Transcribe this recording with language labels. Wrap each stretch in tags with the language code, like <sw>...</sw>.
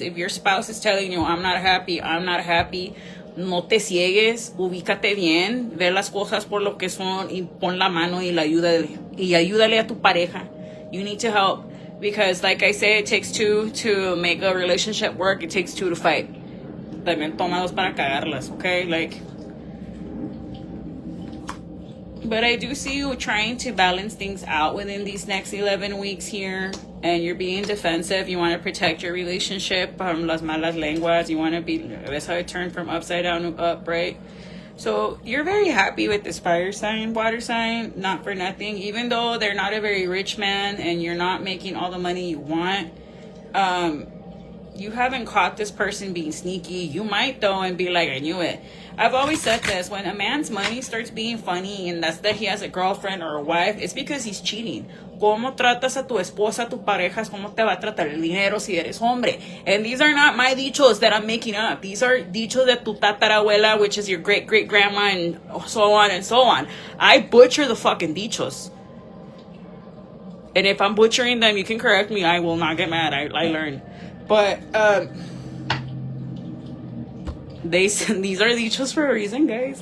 <en>If your spouse is telling you, I'm not happy,</en> <es>no te ciegues, ubícate bien, ver las cosas por lo que son y pon la mano y ayúdale a tu pareja.</es> <en>You need to help, because like I say, it takes two to make a relationship work. It takes two to fight.</en> <es>También toma dos para cagarlas, okay?</es> <en>But I do see you trying to balance things out within these next 11 weeks here. And you're being defensive. You want to protect your relationship from</en> <es>las malas lenguas.</es> <en>You want to be, that's how it turned from upside down to up, right? So you're very happy with this fire sign, water sign, not for nothing. Even though they're not a very rich man and you're not making all the money you want, you haven't caught this person being sneaky. You might though and be like, I knew it. I've always said this, when a man's money starts being funny and that's that he has a girlfriend or a wife, it's because he's cheating.</en> <es>¿Cómo tratas a tu esposa, tu pareja? ¿Cómo te va a tratar el dinero si eres hombre?</es> <en>And these are not my dichos that I'm making up. These are dichos</en> <es>de tu tatarabuela,</es> <en>which is your great-great-grandma, and so on and so on. I butcher the fucking dichos. And if I'm butchering them, you can correct me. I will not get mad. I learn. But these are dichos for a reason, guys.</en>